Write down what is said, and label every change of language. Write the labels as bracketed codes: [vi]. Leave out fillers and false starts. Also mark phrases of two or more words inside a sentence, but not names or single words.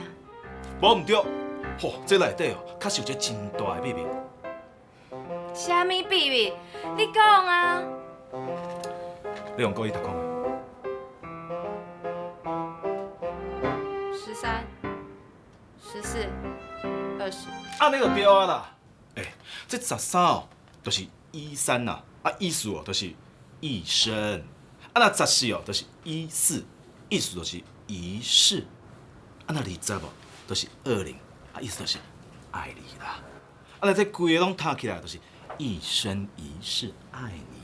[nan] 无毋对，吼，这内底哦，确实有一个真大的秘密。啥物秘密？你讲啊！你用国语读讲。 13、14、20。安尼就对啊啦。这13哦，就是13呐，意思哦，就是一生。那14哦，就是14，意思就是一世。那20无，就是20，意思就是爱你啦。那这规个拢搭起来，就是一生一世爱你。